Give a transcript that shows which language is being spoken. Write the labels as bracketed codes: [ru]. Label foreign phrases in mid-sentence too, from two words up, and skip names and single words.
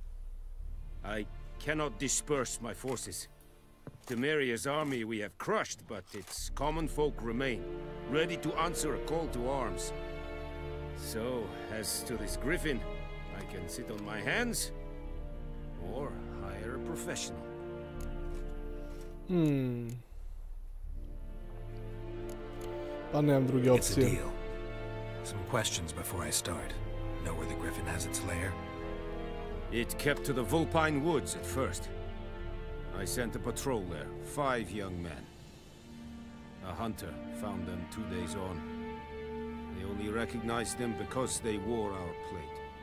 [en] I cannot disperse my forces. Temeria's army we have crushed, but its common folk remain, ready to answer a call to arms. So, as to this griffin, I can sit on my hands, or hire a professional. [hr] Pa nemam druge [en] It's a [hr] opcije. [en] deal. Some questions before I start. Know where the griffin has its lair? It kept to the Vulpine Woods at first. I sent a patrol there, 5 young men. A hunter found them 2 days on. They only recognized them because they wore our plate.